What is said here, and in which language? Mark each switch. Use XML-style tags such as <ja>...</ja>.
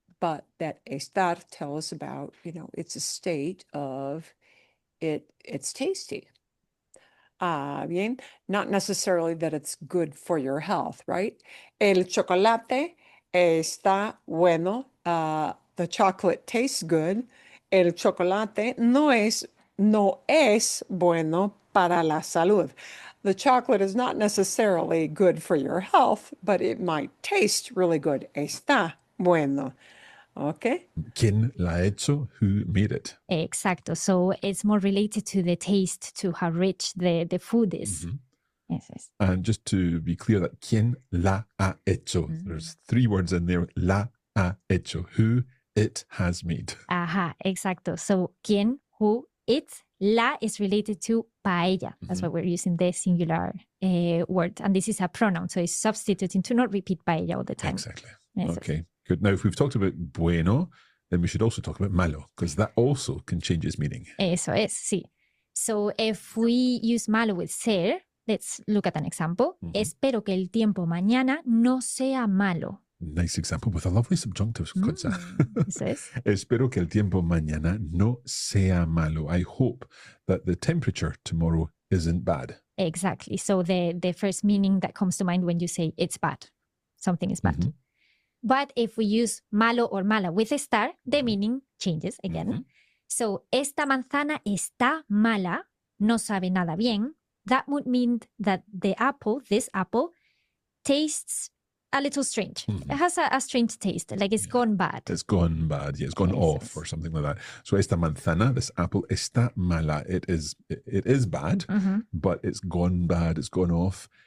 <en>But that estar tells us about, it's a state of it's tasty. Bien, not necessarily that it's good for your health, right?</en> <es>El chocolate está bueno.</es> <en>The chocolate tastes good.</en> <es>El chocolate no es bueno para la salud.</es> <en>The chocolate is not necessarily good for your health, but it might taste really good.</en> <es>Está bueno.</es> <en>Okay.</en> <es>¿Quién la ha hecho?</es> <en>Who made it?</en> <es>Exacto.</es> <en>So it's more related to the taste, to how rich the food is.</en> <es>Eso es.</es> <en>And just to be clear that</en> <es>¿quién la ha hecho?</es> <en>There's 3 words in there.</en> <es>La ha hecho.</es> <en>Who it has made.</en> <es>Ajá, exacto.</es> <en>So ¿quién? Who? It. La is related to paella. That's why we're using the singular word. And this is a pronoun. So it's substituting to not repeat paella all the time. Exactly.</en> <es>Eso es.</es> <en>Okay, good. Now, if we've talked about bueno, then we should also talk about malo, because that also can change its meaning.</en> <es>Eso es, sí.</es> <en>So if we use malo with ser, let's look at an example.</en> <es>Espero que el tiempo mañana no sea malo.</es> <en>Nice example with a lovely subjunctive, Concha.</en> <es>Eso es. Espero que el tiempo mañana no sea malo.</es> <en>I hope that the temperature tomorrow isn't bad. Exactly. So the first meaning that comes to mind when you say it's bad, something is bad. But if we use malo or mala with estar, the meaning changes again.</en> <es>So, esta manzana está mala, no sabe nada bien.</es> <en>That would mean that the apple, this apple, tastes a little strange. It has a strange taste, like it's gone bad. It's gone bad. Yeah, it's gone off or something like that. So</en> <es>esta manzana,</es> <en>this apple,</en> <es>está mala.</es> <en>It is bad, but it's gone bad. It's gone off.</en>